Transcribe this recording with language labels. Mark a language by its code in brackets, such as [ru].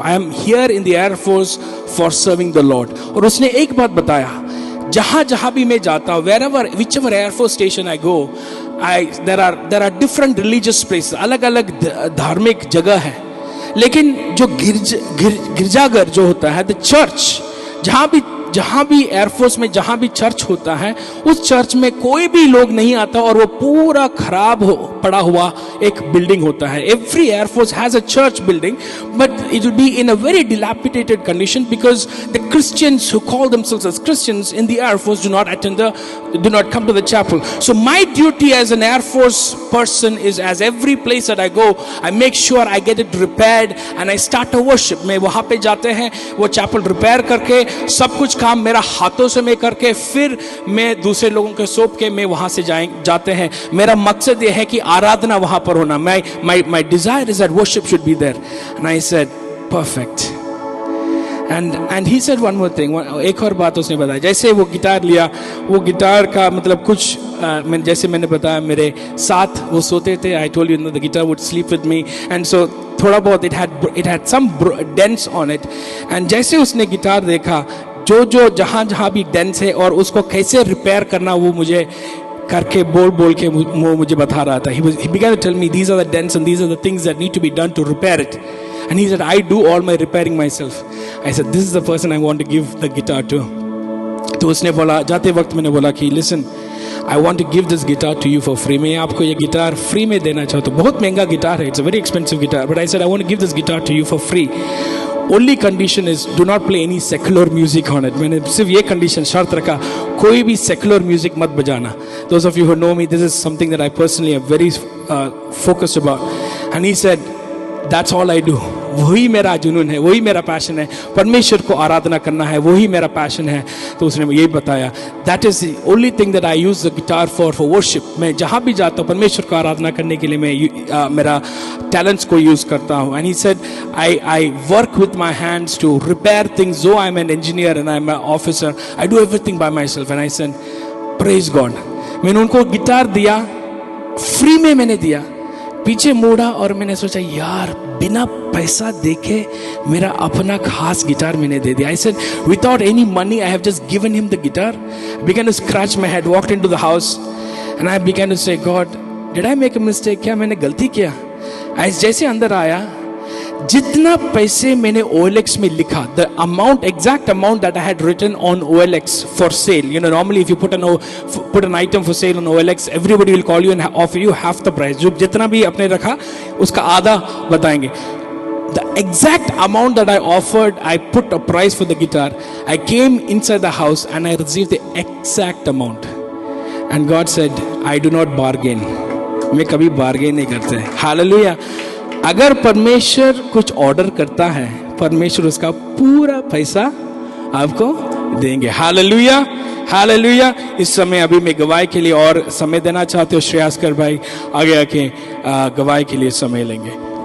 [en] I am here in the air force for serving the lord. [hi] और उसने एक बात बताया, जहाँ भी मैं जाता हूँ, [en] which ever Air Force station I go, there are different religious places, [hi] अलग अलग धार्मिक जगह है, लेकिन जो गिरजाघर जो होता है, द चर्च, जहाँ भी एयरफोर्स में जहाँ भी चर्च होता है, उस चर्च में कोई भी लोग नहीं आता और वो पूरा खराब पड़ा हुआ एक बिल्डिंग होता है. [en] Every air force has a church building, but it will be in a very dilapidated condition because the Christians who call themselves as Christians in the Air Force do not come to the chapel. So my duty as an Air Force person is, as every place that I go, I make sure I get it repaired and I start a worship. [hi] मैं वहाँ पे जाते हैं, वो chapel repair करके, सब कुछ काम मेरा हाथों से मैं करके, फिर मैं दूसरे लोगों के सौंप के मैं वहाँ से जाते हैं. मेरा मकसद ये है कि आराधना वहाँ पर होना. [en] My desire is that worship should be there. And I said, perfect. And he said one more thing. [hi] एक और बात उसने बताया. जैसे वो गिटार लिया, वो गिटार का मतलब कुछ जैसे मैंने बताया, मेरे साथ वो सोते थे. [en] I told you the guitar would sleep with me, and so [hi] थोड़ा बहुत [en] it had some dents on it. [hi] And जैसे उसने गिटार देखा, जो जहाँ भी डेंस है और उसको कैसे रिपेयर करना, वो मुझे करके बोल के वो मुझे बता रहा था. [en] He began to tell me, these are the dents and these are the things that need to be done to repair it. And he said, I do all my repairing myself. I said, this is the person I want to give the guitar to. [hi] तो उसने बोला, जाते वक्त मैंने बोला कि [en] listen, I want to give this guitar to you for free. [hi] मैं आपको ये गिटार फ्री में देना चाहता हूँ. बहुत महंगा गिटार है, [en] it's a very expensive guitar, but I said I want to give this guitar to you for free. Only condition is do not play any secular music on it. [hi] मैंने सिर्फ ये condition शर्त रखा, कोई भी secular music मत बजाना. [en] Those of you who know me, this is something that I personally am very focused about. And he said, that's all I do. [hi] वही मेरा जुनून है, वही मेरा पैशन है, परमेश्वर को आराधना करना है, वही मेरा पैशन है. तो उसने यही बताया, [en] that is the only thing that I use the guitar for worship. [hi] मैं जहाँ भी जाता हूँ परमेश्वर को आराधना करने के लिए मैं मेरा talents को use करता हूँ. [en] And he said, I work with my hands to repair things. Though I'm an engineer and I'm an officer, I do everything by myself. And I said, praise God. [hi] मैंने उनको guitar दिया, free में मैंने दिया. पीछे मुड़ा और मैंने सोचा, यार बिना पैसा देके मेरा अपना खास गिटार मैंने दे दिया. [en] I said, without any money, I have just given him the guitar. I began to scratch my head, walked into the house, and I began to say, God, did I make a mistake? [hi] क्या मैंने गलती किया? जैसे अंदर आया, जितना पैसे मैंने OLX में लिखा, [en] the exact amount that I had written on OLX for sale. Normally if you put an item for sale on OLX, everybody will call you and offer you half the price. [hi] जो जितना भी अपने रखा, उसका आधा बताएंगे. [en] The exact amount that I offered, I put a price for the guitar. I came inside the house and I received the exact amount. And God said, I do not bargain. [hi] मैं कभी bargain नहीं करते. [en] Hallelujah. [hi] अगर परमेश्वर कुछ order करता है, परमेश्वर उसका पूरा पैसा आपको देंगे. Hallelujah, hallelujah. इस समय अभी मैं गवाही के लिए और समय देना चाहते हो. श्रेयास्कर भाई आगे आके गवाही के लिए समय लेंगे.